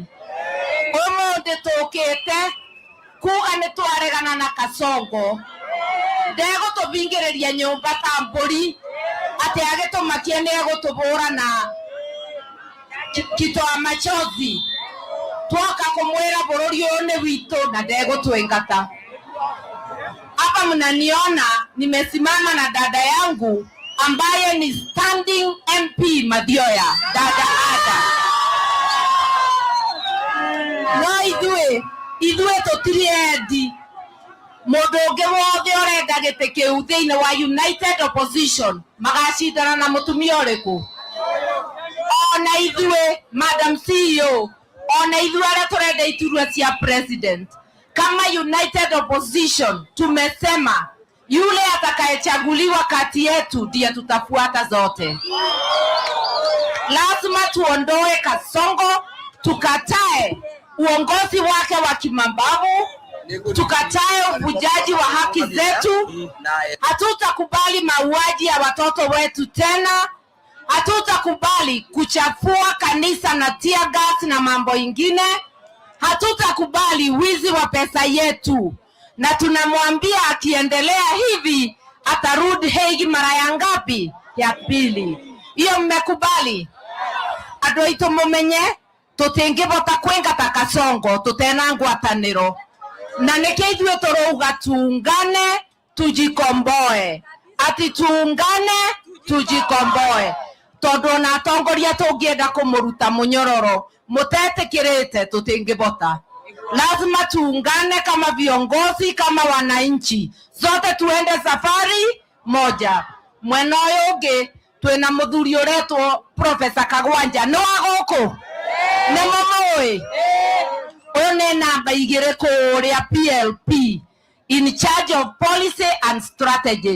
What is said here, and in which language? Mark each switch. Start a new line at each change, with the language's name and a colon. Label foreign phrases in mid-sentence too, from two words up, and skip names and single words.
Kikuyu: Umuthi tukite kuga ni twaregana na Kasongo. Ndego tubingiriria nyumba ta mburi ati agitumakia ni agutubura na kitoa machozi. Twoka kumwira bururi uyu ni witu na ndegutwingata.
Swahili: Hapa mnaniona nimesimama na dada yangu ambaye ni
English: standing MP
Swahili: Mathioya, dada Ada.
Kikuyu: No ithuĩ tũtirĩ endi. Mũndũ ũngĩ wothe ũrenda gĩtĩ kĩu thĩinĩ wa United Opposition magacindana na mũtumia ũrĩkũ. Ona ithuĩ,
English: Madam CEO,
Kikuyu: ona ithuĩ arĩa tũrenda iturwa cia president,
Swahili: kama United Opposition tumesema yule atakayechaguliwa kati yetu ndiye tutafuata zote. Lazima tuondoe Kasongo, tukatae uongozi wake wa kimambavu, tukatae uvujaji wa haki zetu. Hatutakubali mauaji ya watoto wetu tena. Hatutakubali kuchafua kanisa na
English: tear gas
Swahili: na mambo ingine. Hatutakubali wizi wa pesa yetu. Na tunamwambia akiendelea hivi atarudi Hague mara ya ngapi? Ya pili. Hiyo mmekubali?
Kikuyu: Andũ aitũ mumenye tutingĩvota kwĩngata Kasongo tutena ngwatanĩro. Na nĩkĩo ithuĩ tũrauga
Swahili: tuungane tujikomboe. Ati tuungane tujikomboe.
Kikuyu: Tondũ ona atongoria tũngĩenda kũmũruta mũnyororo mũtetĩkĩrĩte tutingĩvota.
Swahili: Lazima tuungane kama viongozi, kama wananchi, zote tuende safari moja.
Kikuyu: Mwena ũyũ ũngĩ twĩna mũthuri ũretwo Professor Kagwanja no agũkũ nĩ mũmũĩ. Ũyũ nĩ namba 2 kũrĩa PLP,
English: in charge of policy and strategy.